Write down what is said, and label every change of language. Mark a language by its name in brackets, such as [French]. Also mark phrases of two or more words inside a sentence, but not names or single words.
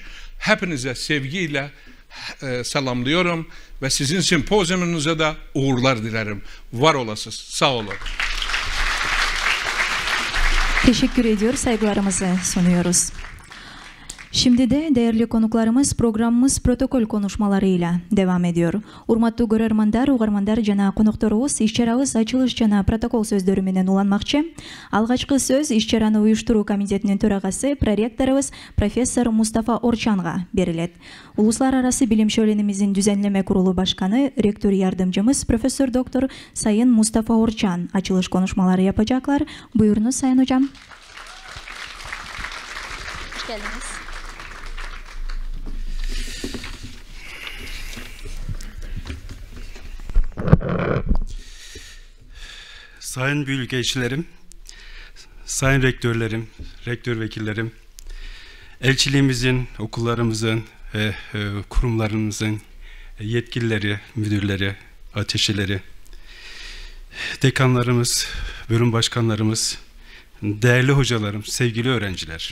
[Turkish] Hepinize sevgiyle selamlıyorum ve sizin sempozyumunuza da uğurlar dilerim. Var olasınız. Sağ olun. Teşekkür ediyor, saygılarımızı sunuyoruz. Şimdi de değerli konuklarımız programımız protokol konuşmalarıyla devam ediyor. [Kyrgyz] Урматтуу көрөрмандар, угармандар жана конокторубуз иш-чарабыз ачылыш жана протокол сөздөрү менен уланмакчы. Алгачкы сөз иш-чараны уюштуруу комитетинин төрагасы, проректорубуз профессор Мустафа Орчанга берилет. [Turkish] Uluslar arası bilim şölenimizin düzenleme kurulu başkanı, rektör yardımcımız Profesör Doktor Sayın Mustafa Orçan açılış konuşmaları yapacaklar. Buyurunuz Sayın Hocam. Hoş geldiniz. Sayın büyükelçilerim, sayın rektörlerim, rektör vekillerim, elçiliğimizin, okullarımızın, kurumlarımızın yetkilileri, müdürleri, ateşeleri, dekanlarımız, bölüm başkanlarımız, değerli hocalarım, sevgili öğrenciler.